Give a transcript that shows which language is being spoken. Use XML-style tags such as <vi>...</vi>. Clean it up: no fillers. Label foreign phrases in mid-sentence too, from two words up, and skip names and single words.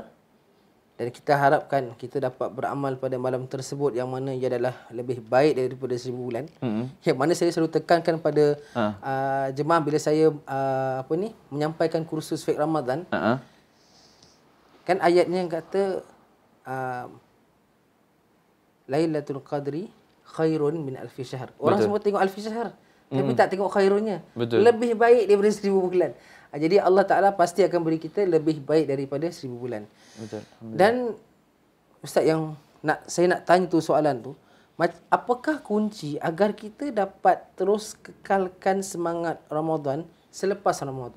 <ms>Dan kita harapkan kita dapat beramal pada malam tersebut yang mana ia adalah lebih baik daripada 1000 bulan. Yang mana saya selalu tekankan pada jemaah bila saya menyampaikan kursus fiqh Ramadan. Kan ayatnya yang kata</ms> <ar>ليلة القدر خير من ألف شهر.</ar> <ms>Orang semua tengok</ms> <ar>ألف شهر</ar> <ms>tapi tak tengok khairunnya. Lebih baik daripada 1000 bulan. Jadi Allah Ta'ala pasti akan beri kita lebih baik daripada 1000 bulan. Betul. Dan Ustaz, yang saya nak tanya tu soalan tu, apakah kunci agar kita dapat terus kekalkan semangat Ramadan selepas Ramadan?</ms>